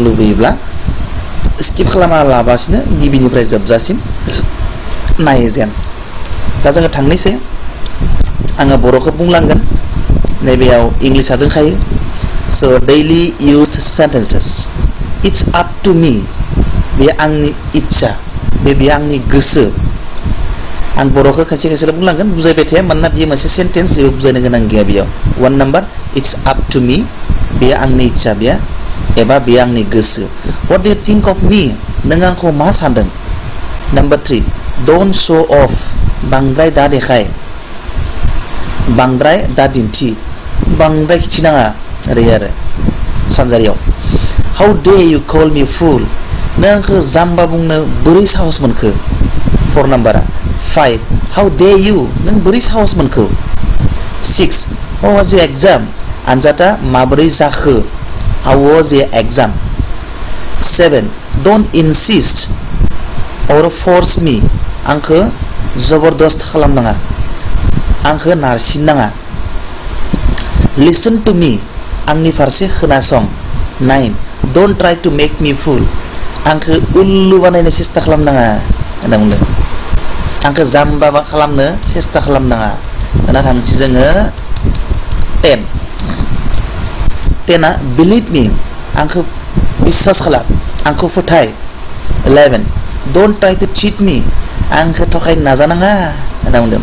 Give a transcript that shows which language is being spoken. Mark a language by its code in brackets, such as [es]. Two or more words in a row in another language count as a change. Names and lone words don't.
[brx] लुबैयोब्ला स्किप खालामा लाबासिनो गिबिनिफ्राय जोबजासिम नायो जेन दा जोङो थांनोसै आङो बर'खौ बुंलांगोन नैबेयाव इंलिशआ दंखायो [en] so daily used sentences it's up to me [brx] बे आंनि इच्छा बे आंनि गोसो आं बर'खौ खायसे बुंलांगोन बुजायबाय थाया मानोना बेयो मोनसे सेन्टेन्स जेबो बुजायनो गोनां गैया बेयाव 1 नाम्बार [en] it's up to me [brx] बे आंनि इच्छा बे एबा बे आंनि गोसो [en] what do you think of me [brx] नों आंखौ मा सानदों नाम्बार 3 [en] don't show off [brx] बांद्राय दा देखाय बांद्राय दा दिन्थि बांद्राय खिथिनाङा ओरै आरो सानजारियाव [en] how dare you call me fool [brx] नों आंखौ जाम्बा बुंनो बोरै साहस मोनखो 4 नाम्बारा 5 [en] how dare you [brx] नों बोरै साहस मोनखो 6 [en] how was your exam [brx] आनजादा माबोरै जाखो [en] how was your exam [brx] 7 [en] don't insist or force me [brx] आंखौ जबरदस्त खालामनाङा आंखौ नारसिननाङा [en] listen to me [brx] आंनि फारसे खोनासं 9 [en] don't try to make me fool [brx] आंखौ उल्लु बानायनो सेस्था खालामनाङा होनना बुंदों आंखौ जाम्बा खालामनो सेस्था खालामनाङा दाना थांसै जोङो 10 [en] believe me [brx] आंखौ बिश्वास खालाम आंखौ फोथाय 11 [en] don't try to cheat me [brx] आंखौ थगायनो नाजानाङा होनना बुंदों